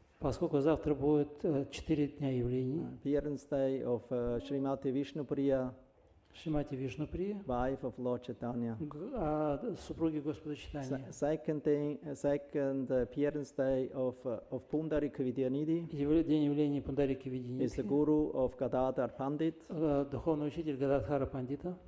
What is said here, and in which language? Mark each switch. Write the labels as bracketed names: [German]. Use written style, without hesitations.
[Russian] Поскольку завтра будет 4 дня явлений. [English] Appearance day of Srimati Vishnupriya, [Russian] Шримати Вишнуприя, [English] wife of Lord Chaitanya. [Russian] Супруги Господа Чайтаньи. [English] Second appearance day of Pundarika Vidyanidhi [Russian] День явления Пундарики [English] is the guru of Gadadhar Pandit. [Russian] Духовный учитель Гададхара Пандита.